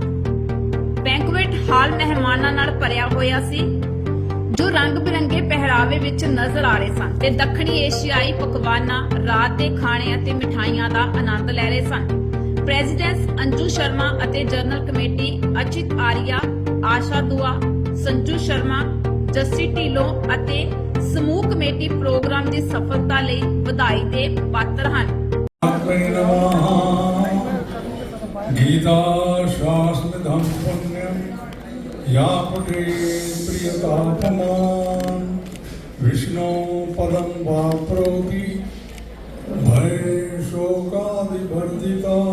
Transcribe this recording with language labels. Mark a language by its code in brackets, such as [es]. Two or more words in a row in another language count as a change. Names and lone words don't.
[pa] ਬੈਂਕੁਏਟ ਹਾਲ ਮਹਿਮਾਨਾਂ ਨਾਲ ਭਰਿਆ ਹੋਇਆ ਸੀ, ਜੋ ਰੰਗ-ਬਿਰੰਗੇ ਪਹਿਰਾਵੇ ਵਿੱਚ ਨਜ਼ਰ ਆ ਰਹੇ ਸਨ ਤੇ ਦੱਖਣੀ ਏਸ਼ੀਆਈ ਪਕਵਾਨਾਂ, ਰਾਤ ਦੇ ਖਾਣੇ ਅਤੇ ਮਿਠਾਈਆਂ ਦਾ ਆਨੰਦ ਲੈ ਰਹੇ ਸਨ। ਪ੍ਰੈਜ਼ੀਡੈਂਟ ਅੰਜੂ ਸ਼ਰਮਾ ਅਤੇ ਜਨਰਲ ਕਮੇਟੀ ਅਚਿਤ ਆਰੀਆ, ਆਸ਼ਾ ਦੁਆ, ਸੰਜੂ ਸ਼ਰਮਾ, ਜੱਸੀ ਢਿੱਲੋਂ ਅਤੇ ਸਮੂਹ ਕਮੇਟੀ ਪ੍ਰੋਗਰਾਮ ਦੀ ਸਫਲਤਾ ਲਈ ਵਧਾਈ ਦੇ ਪਾਤਰ ਹਨ। [sa] गीता शास्त्रधम पुण्यम या पठे प्रियतापमान विष्णु पदम वाप्रोति भय शोकादिवर्जिता